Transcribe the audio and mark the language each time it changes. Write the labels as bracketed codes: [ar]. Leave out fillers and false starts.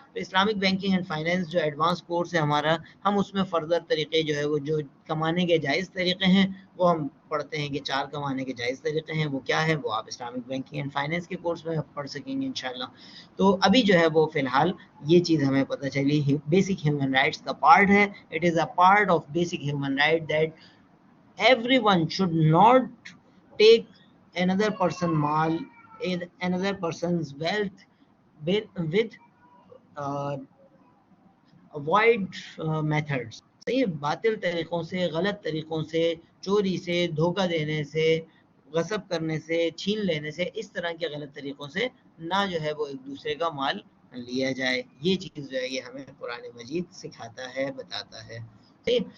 [ur] تو Islamic banking and finance جو advance course ہے ہمارا، ہم اس میں فردر طریقے جو ہے وہ جو کمانے کے جائز طریقے ہیں وہ ہم پڑھتے ہیں کہ 4 کمانے کے جائز طریقے ہیں، وہ کیا ہے وہ آپ اسلامک بینکنگ اینڈ فائنینس کے کورس میں پڑھ سکیں گے انشاءاللہ. تو ابھی جو ہے وہ فی الحال یہ چیز ہمیں پتہ چلی بیسک ہیومن رائٹس کا پارٹ ہے. [en] It is a part of basic human right that everyone should not take another person mal, another person's wealth with uh, avoid methods. [ur] صحیح. باطل طریقوں سے، غلط طریقوں سے، چوری سے، دھوکہ دینے سے، غصب کرنے سے، چھین لینے سے، اس طرح کے غلط طریقوں سے نہ جو ہے وہ ایک دوسرے کا مال لیا جائے. یہ چیز جو ہے یہ ہمیں قرآن مجید سکھاتا ہے، بتاتا ہے. ٹھیک.